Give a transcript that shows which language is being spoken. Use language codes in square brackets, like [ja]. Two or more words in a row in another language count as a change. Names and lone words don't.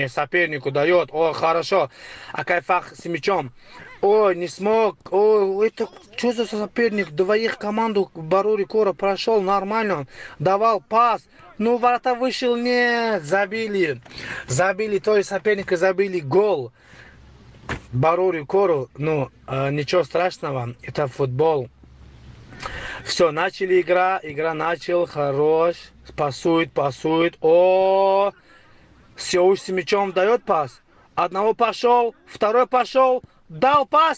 [ru] О, хорошо. Акайфах с мячом. Ой, не смог. Ой, это что за соперник? Двоих команду Барори Кора прошел нормально. Давал пас. Ну, ворота вышел, нет. Забили. Забили, то есть соперника забили гол. Барори Кору, ну, ничего страшного. Это футбол. Все, начали игра начал, хорош. Пасует. О, Сеуш с мячом дает пас. Одного пошел, второй пошел, дал пас.